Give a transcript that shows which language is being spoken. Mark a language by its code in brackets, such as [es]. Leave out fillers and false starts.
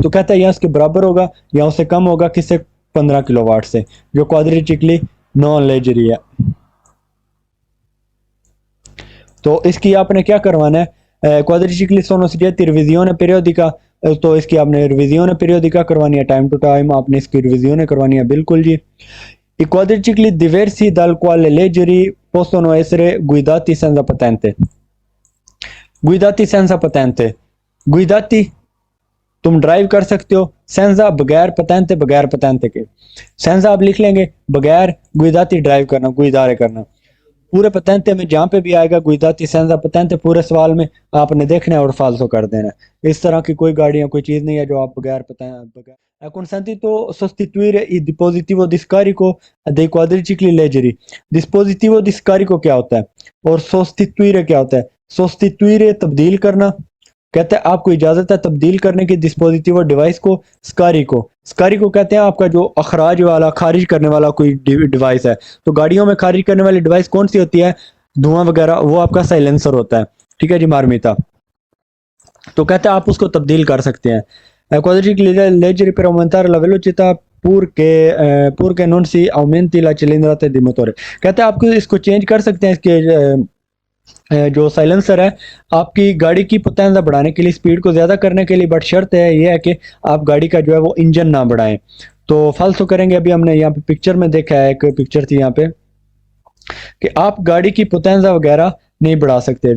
[hi] तो कहता है या उसके बराबर होगा या उससे कम होगा, किससे, 15 किलोवाट से, जो क्वाड्रिचिक्ली नॉन लेजरी है। तो इसकी आपने क्या करवाना है, क्वाड्रिचिक्ली सोनोसिटी रिविजियोन पीरियोडिका, तो इसकी आपने रिविजियोन पीरियोडिका करवानी है, टाइम टू टाइम आपने इसकी रिविजियोन करवानी है, बिल्कुल जी। [it] I quadricicli diversi dal quale leggeri possono essere guidati senza patente। [hi] guidati senza patente, guidati तुम ड्राइव कर सकते हो, सेंजा बगैर पतेंते, बगैर पतेंते के, सेंजा आप लिख लेंगे बगैर, गुइदाती ड्राइव करना, गुइदारे करना। पूरे पतेंते में जहां पे भी आएगा गुइदाती सेंजा पतेंते, पूरे सवाल में आपने देखना है और फालतू कर देना है। इस तरह की कोई गाड़ियां कोई चीज नहीं है जो आप बगैर बगैर consentito sostituire il dispositivo di scarico dei quadricicli leggeri। dispositivo di scarico क्या होता है और sostituire क्या होता है, sostituire तब्दील करना, कहते हैं आपको इजाजत है तब्दील करने की डिस्पोजिटिव डिवाइस को, स्कारी को कहते हैं आपका जो अखराज वाला खारिज करने वाला कोई डिवाइस है। तो गाड़ियों में खारिज करने वाली डिवाइस कौन सी होती है, धुआं वगैरह, वो आपका साइलेंसर होता है, ठीक है जी, मार्मिता। तो कहते हैं आप उसको तब्दील कर सकते हैं। [it] quadricycle leggeri per aumentare la velocità pur che non si aumenti la cilindrata di motore। [hi] कहते हैं आपको इसको चेंज कर सकते हैं, इसके जो साइलेंसर है आपकी गाड़ी की पोटेंजा बढ़ाने के लिए, स्पीड को ज्यादा करने के लिए, बट शर्त है ये है कि आप गाड़ी का जो है वो इंजन ना बढ़ाएं। तो फालतू करेंगे, अभी हमने यहाँ पे पिक्चर में देखा है, एक पिक्चर थी यहाँ पे कि आप गाड़ी की पोटेंजा वगैरह नहीं बढ़ा सकते।